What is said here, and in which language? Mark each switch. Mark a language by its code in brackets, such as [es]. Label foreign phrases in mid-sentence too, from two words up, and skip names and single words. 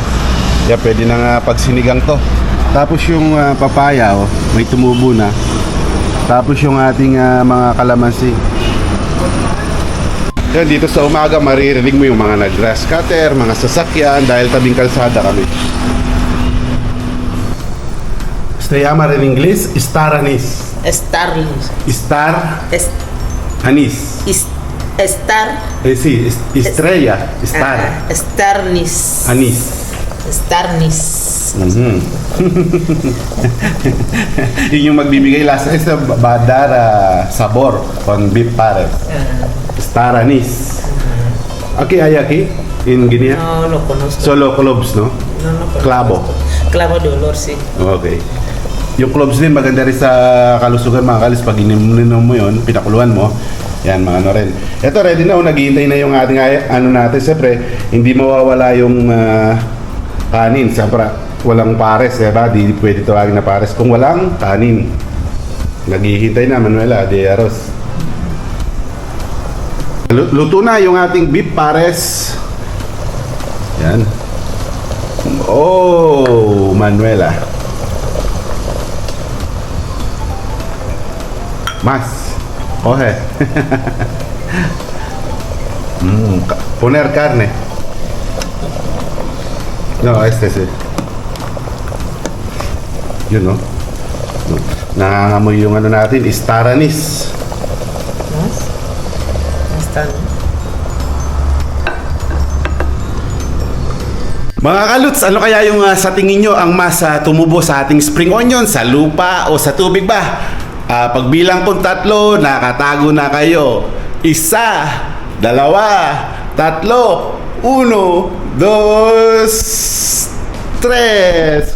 [tl] Yan, pwede na nga pagsinigang to. Tapos yung papaya, may tumubo na. Tapos yung ating mga kalamansi. Yan, dito sa umaga maririnig mo yung mga nag- [en] grass cutter, [tl] mga sasakyan dahil tabing kalsada kami. [es] Se llama en inglés [en] star anise. [es] Star. Star Es- anise. Star. Sí, estrella, star, Starnis. anise. Starnis. [tl] Yun yung magbibigay lasa. [es] Ito va a dar sabor con beef pares. [en] Star anise. [es] Okay, hay aquí en Guinea. No lo conozco. Solo cloves, no? No lo conozco. Clavo. Clavo de olor, sí. Okay. [tl] Yung cloves din maganda rin sa kalusugan mga kalis. Pag ininom mo yun, pinakuluan mo. Yan, mga ano rin. Ito, ready na. Naghihintay na yung ating ano natin. Siyempre, hindi mawawala yung kanin. Siyempre, walang pares. Diba? Di pwede tawagin na pares kung walang kanin. Naghihintay na, Manuela de Aros. Luto na yung ating beef pares. Yan. Oh, Manuela. [es] Mas. Coge. Poner carne. No, sí. [tl] Yun, no? Nangangamoy yung ano natin, [en] star anise. [es] ¿Más? Está, ¿no? [tl] Mga kaluts, ano kaya yung sa tingin nyo ang mas tumubo sa ating [en] spring onion? [tl] Sa lupa o sa tubig ba? Pagbilang kong 3, nakatago na kayo. 1, 2, 3, 1, 2, 3.